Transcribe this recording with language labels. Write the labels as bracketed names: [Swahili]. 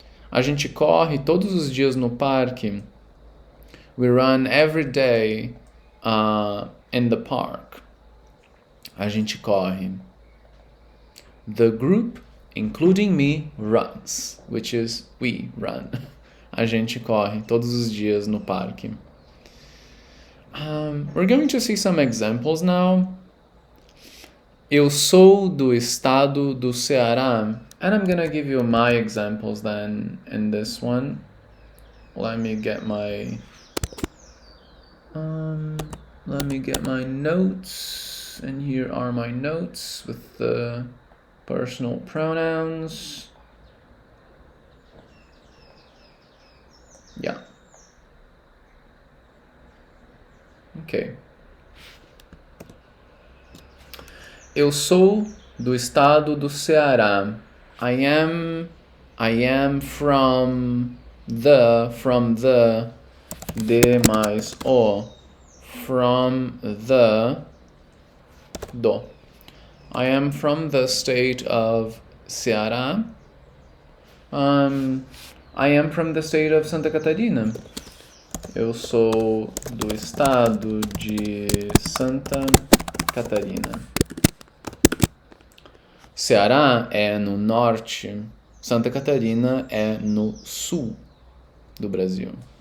[Portuguese] A gente corre todos os dias no parque. [English] We run every day in the park. [Portuguese] A gente corre. [English] The group, including me, runs, which is we run. [Portuguese] A gente corre todos os dias no parque. [English] We're going to see some examples now. [Portuguese] Eu sou do estado do Ceará. [English] And I'm gonna give you my examples then in this one. Let me get my notes. And here are my notes with the personal pronouns. Yeah. Ok. [Portuguese] Eu sou do estado do Ceará. [English] I am from the, de mais o, from the, do. I am from the state of Ceará. I am from the state of Santa Catarina. [Portuguese] Eu sou do estado de Santa Catarina. Ceará é no norte, Santa Catarina é no sul do Brasil.